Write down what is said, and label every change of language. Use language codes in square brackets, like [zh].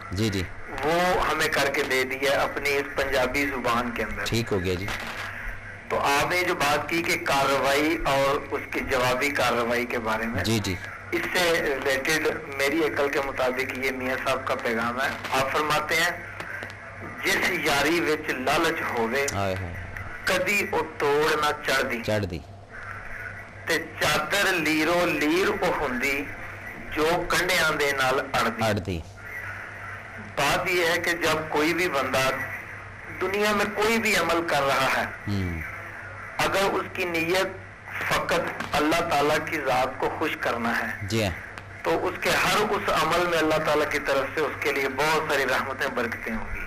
[ur] جی جی, وہ ہمیں کر کے دے دیا اپنی اس پنجابی زبان کے اندر. ٹھیک ہو گیا جی. تو آپ نے جو بات کی کہ کارروائی اور اس کی جوابی کارروائی کے بارے میں, جی جی, اس سے ریلیٹڈ میری عقل کے مطابق یہ میاں صاحب کا پیغام ہے. [pa] آپ فرماتے ہیں جس یاری وچ لالچ ہووے کدی او توڑ نہ چڑھ دی تے چادر لیرو لیر او ہوندی جو کنڈیاں دے نال اڑ دی. [ur] بات یہ ہے کہ جب کوئی بھی بندہ دنیا میں کوئی بھی عمل کر رہا ہے, اگر اس کی نیت فقط اللہ تعالیٰ کی ذات کو خوش کرنا ہے, جی, تو اس کے ہر اس عمل میں اللہ تعالیٰ کی طرف سے اس کے لیے بہت ساری رحمتیں برکتیں ہوں گی.